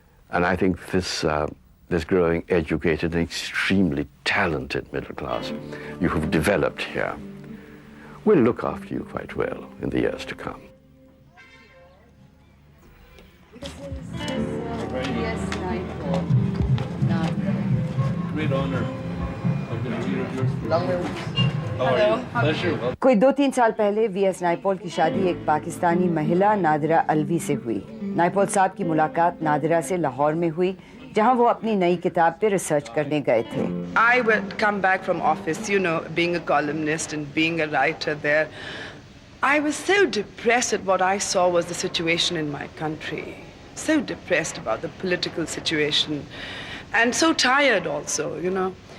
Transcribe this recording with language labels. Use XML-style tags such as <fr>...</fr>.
<en>And I think this growing, educated, and extremely talented middle class you have developed here will look after you quite well in the years to come. Great honor. I've been a reader of yours for</en> <hi>कोई 2-3 साल पहले VS Naipaul की शादी एक पाकिस्तानी महिला नादिरा अलवी से हुई। नाइपॉल साहब की मुलाकात नादिरा से लाहौर में हुई, जहां वो अपनी नई किताब पे रिसर्च करने गए थे।</hi> <en>I would come back from office, you know, being a columnist and being a writer there. I was so depressed at what I saw was the situation in my country. So depressed about the political situation and so tired also, you know.</en>